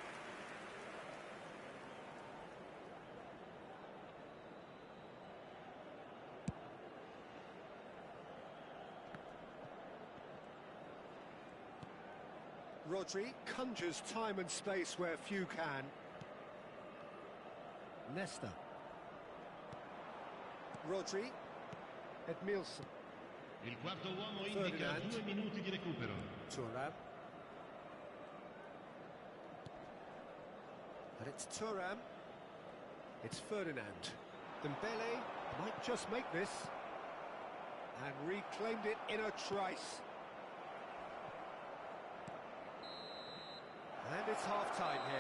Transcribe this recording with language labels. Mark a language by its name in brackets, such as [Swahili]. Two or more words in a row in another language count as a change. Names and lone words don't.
[English] Rodri conjures time and space where few can. Nesta. Rodri. Edmilson. [Italian] Il quarto uomo indica 2 minuti di recupero. [English] Thuram. And it's Thuram. It's Ferdinand. Dembele might just make this. And reclaimed it in a trice. And it's half-time here.